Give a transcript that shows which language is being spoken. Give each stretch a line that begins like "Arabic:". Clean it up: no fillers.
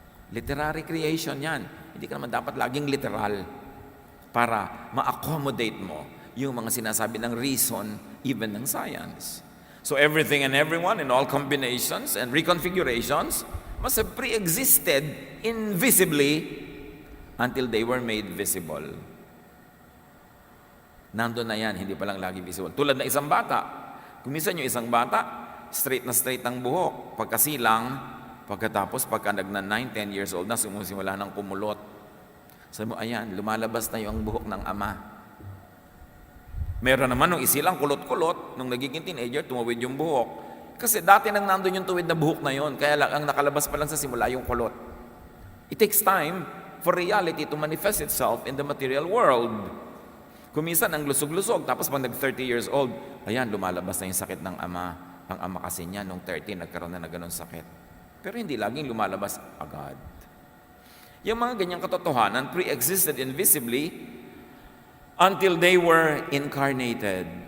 Filipino: Literary creation yan. Hindi ka naman dapat laging literal para ma-accommodate mo yung mga sinasabi ng reason, even ng science.
English: So everything and everyone in all combinations and reconfigurations must have pre-existed invisibly until they were made visible.
Filipino: Nandun na yan, hindi pa lang lagi visible. Tulad na isang bata. Kung minsan yung isang bata, straight ang buhok. Pagkasilang, pagkatapos pagka nagna 9, 10 years old na, sumusimula ng kumulot. Sabi mo, ayan, lumalabas na yung buhok ng ama. Meron naman nung isilang kulot-kulot, nung nagiging teenager, tumawid yung buhok. Kasi dati nang nandun yung tuwid na buhok na yon, kaya lang ang nakalabas pa lang sa simula yung kulot.
English: It takes time for reality to manifest itself in the material world.
Filipino: Kuminsan ang lusog-lusog, tapos pag nag-30 years old, ayan, lumalabas na yung sakit ng ama. Ang ama kasi niya, nung 30, nagkaroon na ganun sakit. Pero hindi laging lumalabas agad. Yung mga ganyang katotohanan
English: pre-existed invisibly until they were incarnated.